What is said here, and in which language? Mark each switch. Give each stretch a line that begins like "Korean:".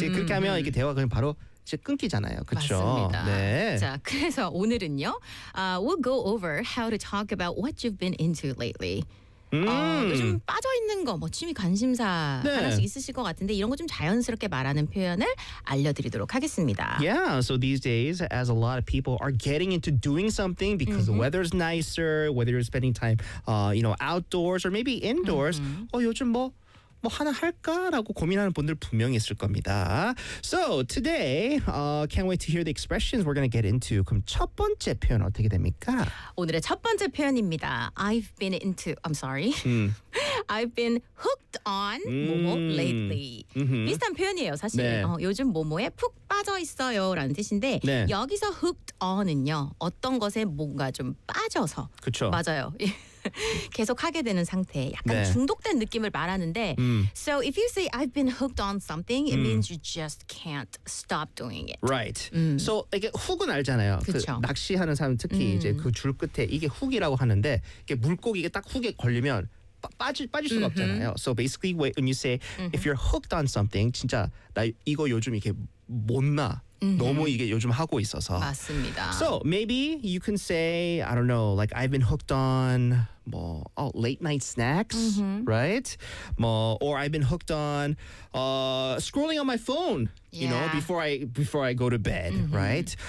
Korean: 그렇게 하면 이게 대화가 그냥 바로 이제 끊기잖아요. 그렇죠. 맞습니다. 네. 자, 그래서 오늘은요.
English: We'll go over how to talk about what you've been into lately.
Korean: 요즘 빠져 있는 거, 뭐 취미 관심사 네. 하나씩 있으실 것 같은데 이런 거 좀 자연스럽게 말하는 표현을 알려드리도록 하겠습니다.
English: Yeah, so these days, as a lot of people are getting into doing something because mm-hmm. the weather's nicer, whether you're spending time, you know, outdoors or maybe indoors. Mm-hmm.
Korean: 요즘 뭐 하나 할까라고 고민하는 분들 분명히 있을 겁니다.
English: So today, can't wait to hear the expressions we're going to get into.
Korean: 그럼 첫 번째 표현 어떻게 됩니까? 오늘의 첫 번째 표현입니다.
English: I've been into, I'm sorry. I've been hooked on 뭐뭐 lately. Mm-hmm.
Korean: 비슷한 표현이에요, 사실. 네. 요즘 뭐뭐에 푹 빠져 있어요 라는 뜻인데 네. 여기서 hooked on은요. 어떤 것에 뭔가 좀 빠져서. 그렇죠. 맞아요. 계속 하게 되는 상태. 약간 네. 중독된 느낌을 말하는데
English: So if you say I've been hooked on something, it means you just can't stop doing it. Right.
Korean: So 이게 훅은 알잖아요. 그쵸. 그 낚시하는 사람 특히 이제 그 줄 끝에 이게 훅이라고 하는데 이게 물고기 이게 딱 훅에 걸리면 빠질 수가 없잖아요.
English: So basically when you say if you're hooked on something,
Korean: 진짜 나 이거 요즘 이렇게 못 나. 너무 이게 요즘 하고 있어서. 맞습니다.
English: So maybe you can say, I don't know, like I've been hooked on 뭐 late night snacks, right? 뭐 or I've been hooked on scrolling on my phone, yeah. you know, before I go to bed, right?